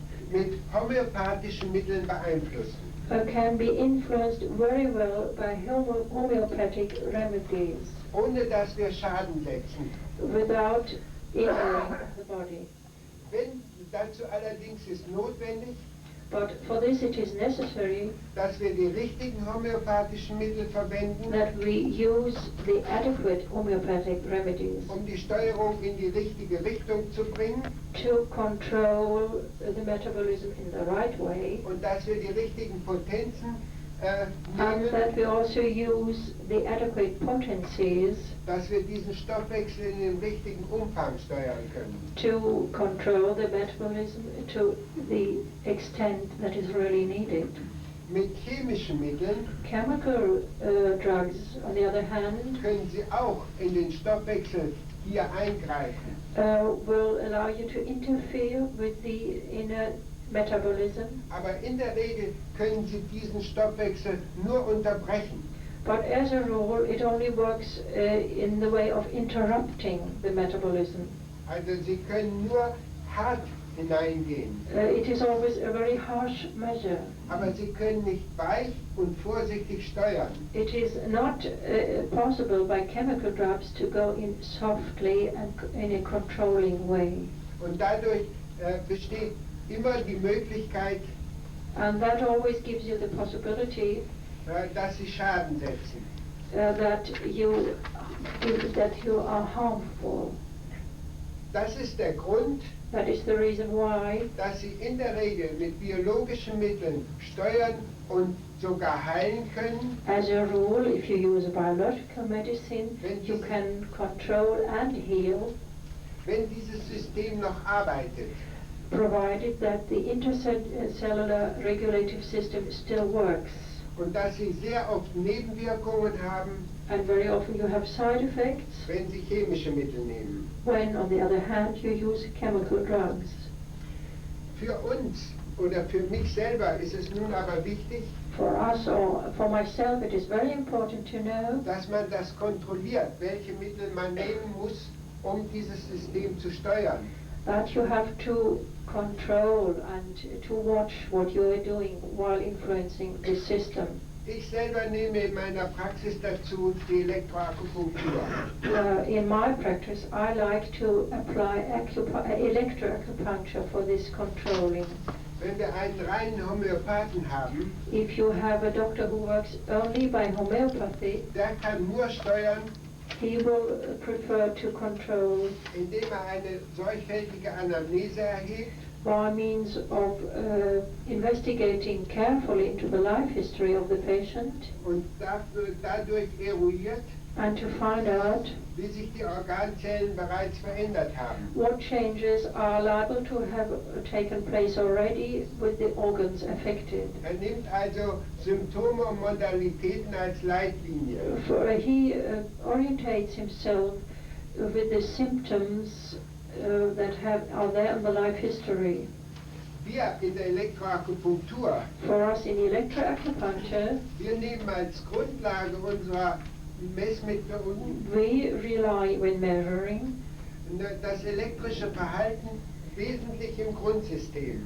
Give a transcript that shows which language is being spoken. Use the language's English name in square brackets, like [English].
[German] mit homöopathischen Mitteln beeinflussen. [English] can be influenced very well by homeopathic remedies [German] ohne dass wir Schaden setzen. [English] without injuring the body. [German] Dazu allerdings ist notwendig, [English] But for this it is necessary [German] dass wir die richtigen homöopathischen Mittel verwenden, [English] that we use the adequate homeopathic remedies [German] die Steuerung in die richtige Richtung zu bringen [English] to control the metabolism in the right way, [German] und dass wir die richtigen Potenzen [English] and that [German] nehmen, [English] we also use the adequate potencies [German] dass wir diesen Stoffwechsel in dem richtigen Umfang steuern können. [English] to control the metabolism to the extent that is really needed. [German] Mit chemischen Mitteln [English] Chemical drugs, on the other hand, [German] können Sie auch in den Stoffwechsel hier eingreifen. [English] will allow you to interfere with the inner metabolism, [German] Aber in der Regel können Sie diesen Stoffwechsel nur unterbrechen. [English] but as a rule it only works in the way of interrupting the metabolism. [German] Also Sie können nur hart hineingehen, [English] It is always a very harsh measure. [German] aber Sie können nicht weich und vorsichtig steuern. [English] It is not possible by chemical drugs to go in softly and in a controlling way. [German] Und dadurch besteht immer die Möglichkeit, [English] And that always gives you the possibility [German] dass Sie Schaden setzen. [English] that you are harmful. [German] Das ist der Grund, [English] That is the reason why, [German] dass Sie in der Regel mit biologischen Mitteln steuern und sogar heilen können, [English] as a rule, if you use a biological medicine, you can control and heal, [German] wenn dieses System noch arbeitet. [English] provided that the intercellular regulative system still works. [German] Und dass Sie sehr oft Nebenwirkungen haben, [English] And very often you have side effects [German] wenn Sie chemische Mittel nehmen. [English] when, on the other hand, you use chemical drugs. [German] Für uns oder für mich selber ist es nun aber wichtig, [English] For us or for myself, it is very important to know [German] dass man das kontrolliert, welche Mittel man nehmen muss, dieses System zu steuern. [English] that you have to control and to watch what you are doing while influencing the system. [German] Ich selber nehme in meiner Praxis dazu die Elektroakupunktur. [English] In my practice, I like to apply electroacupuncture for this controlling. [German] Wenn wir einen reinen Homöopathen haben, [English] If you have a doctor who works only by homeopathy, [German] der kann nur steuern, [English] he will prefer to control [German] indem eine sorgfältige Anamnese erhebt, [English] by means of investigating carefully into the life history of the patient [German] und dadurch eruiert, [English] and to find out [German] wie sich die Organzellen bereits verändert haben. [English] what changes are liable to have taken place already with the organs affected. [German] Nimmt also Symptome und Modalitäten als Leitlinie. [English] He orientates himself with the symptoms that are there in the life history. [German] Wir in der Elektroakupunktur, [English] For us in electroacupuncture, [German] wir nehmen als Grundlage unserer Messmethoden [English] we rely, when measuring, [German] das elektrische Verhalten wesentlich im Grundsystem.